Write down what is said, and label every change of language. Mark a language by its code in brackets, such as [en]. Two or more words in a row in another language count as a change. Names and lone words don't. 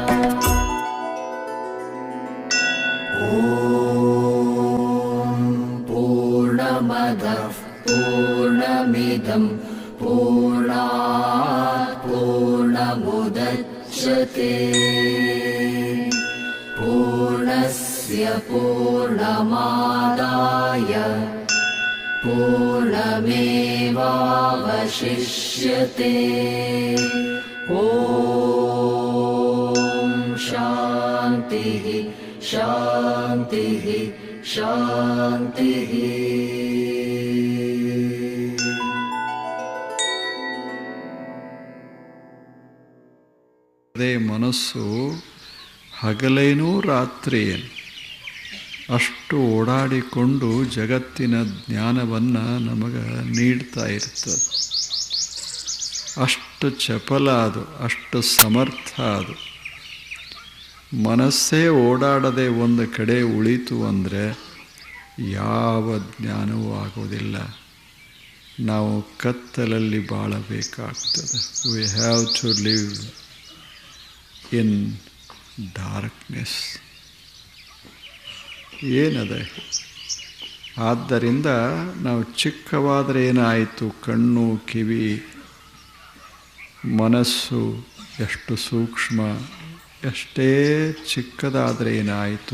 [sa] ಓಂ ಪೂರ್ಣಮದಃ ಪೂರ್ಣಮಿದಂ ಪೂರ್ಣಾತ್ ಪೂರ್ಣಮುದಚ್ಯತೆ ಪೂರ್ಣಸ್ಯ ಪೂರ್ಣಮಾದಾಯ ಪೂರ್ಣಮೇವಾವಶಿಷ್ಯತೆ. ಓಂ ಶಾಂತಿ ಶಾಂತಿ ಶಾಂತಿ. [kn] ಅದೇ ಮನಸ್ಸು ಹಗಲೇನೂ ರಾತ್ರಿಯೇನು ಅಷ್ಟು ಓಡಾಡಿಕೊಂಡು ಜಗತ್ತಿನ ಜ್ಞಾನವನ್ನು ನಮಗೆ ನೀಡ್ತಾ ಇರ್ತದೆ. ಅಷ್ಟು ಚಪಲ ಅದು, ಅಷ್ಟು ಸಮರ್ಥ ಅದು. ಮನಸ್ಸೇ ಓಡಾಡದೆ ಒಂದು ಕಡೆ ಉಳಿತು ಅಂದರೆ ಯಾವ ಜ್ಞಾನವೂ ಆಗೋದಿಲ್ಲ. ನಾವು ಕತ್ತಲಲ್ಲಿ ಬಾಳಬೇಕಾಗ್ತದೆ. [en] We have to live in darkness. [kn] ಏನದೆ? ಆದ್ದರಿಂದ ನಾವು ಚಿಕ್ಕವಾದರೆ ಏನಾಯಿತು? ಕಣ್ಣು, ಕಿವಿ, ಮನಸ್ಸು ಎಷ್ಟು ಸೂಕ್ಷ್ಮ. ಎಷ್ಟೇ ಚಿಕ್ಕದಾದರೆ ಏನಾಯಿತು?